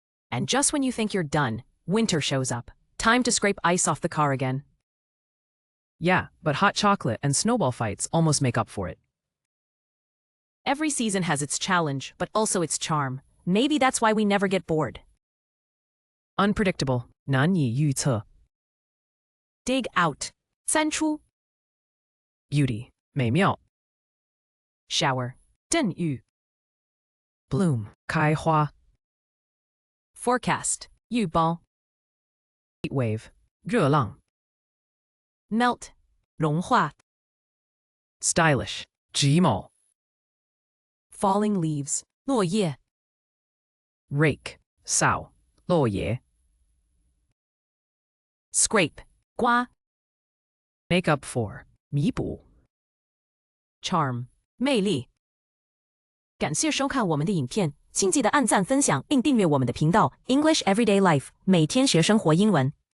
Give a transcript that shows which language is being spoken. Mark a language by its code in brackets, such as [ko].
[en] And just when you think you're done, winter shows up. Time to scrape ice off the car again. Yeah, but hot chocolate and snowball fights almost make up for it. Every season has its challenge, but also its charm. Maybe that's why we never get bored. Unpredictable, 难以预测。 Dig out, 三出。 Beauty, 美妙。 Shower, 阵雨。 Bloom, 开花。 Forecast, 预报。 Heat wave, 热浪。 Melt, 融化。 Stylish, 时髦。 Falling leaves, 落叶。 Rake, 扫，落叶。 Scrape, 刮。 Make up for, 弥补。 Charm, 魅力。 [zh] 感谢收看我们的影片，请记得按赞、分享并订阅我们的频道 English Everyday Life， 每天学生活英文。